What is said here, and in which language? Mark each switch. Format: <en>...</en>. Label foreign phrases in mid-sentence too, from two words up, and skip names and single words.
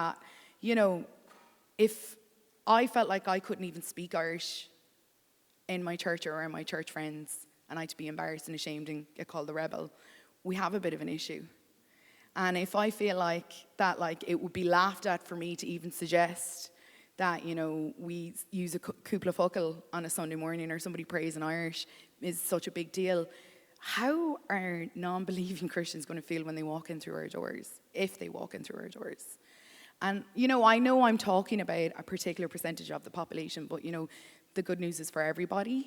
<en>But I just think that, if I felt like I couldn't even speak Irish in my church or around my church friends, and I'd be embarrassed and ashamed and get called the rebel. We have a bit of an issue. And if I feel like that, like, it would be laughed at for me to even suggest that, you know, we use a</en> <ga>cúpla focal</ga> <en>on a Sunday morning or somebody prays in Irish is such a big deal, how are non-believing Christians going to feel when they walk in through our doors, if they walk in through our doors? And, you know I'm talking about a particular percentage of the population, but, you know, the good news is for everybody.</en>